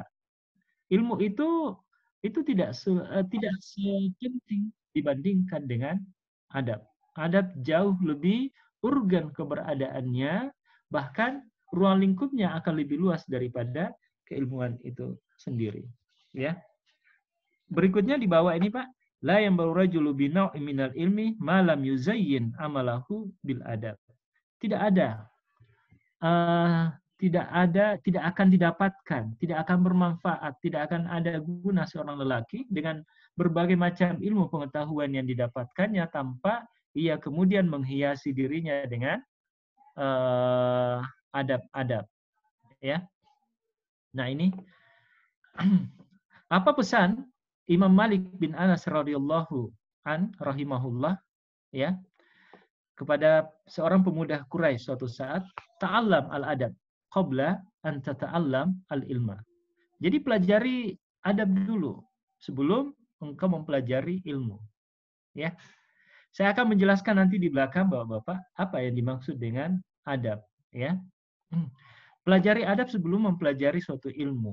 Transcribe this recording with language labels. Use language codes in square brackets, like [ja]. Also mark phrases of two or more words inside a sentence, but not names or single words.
[id] Ilmu itu tidak sepenting dibandingkan dengan adab. Adab jauh lebih urgen keberadaannya, Bahkan ruang lingkupnya akan lebih luas daripada keilmuan itu sendiri. Ya. Berikutnya di bawah ini Pak, [ar] لا ينبغي الرجل بنوع من العلم ما لم يزين عمله بالأدب. [id] Tidak ada tidak akan didapatkan, tidak akan bermanfaat, tidak akan ada guna seorang lelaki dengan berbagai macam ilmu pengetahuan yang didapatkannya tanpa ia kemudian menghiasi dirinya dengan adab-adab, ya. Nah ini apa pesan Imam Malik bin Anas [ar] رضي الله عن رحمه الله, [id] ya, kepada seorang pemuda Quraisy suatu saat, [ar] تعلم الأدب قبل أن تتعلم العلم. [id] Jadi pelajari adab dulu sebelum engkau mempelajari ilmu. Ya. Saya akan menjelaskan nanti di belakang Bapak-bapak apa yang dimaksud dengan adab, ya. Pelajari adab sebelum mempelajari suatu ilmu.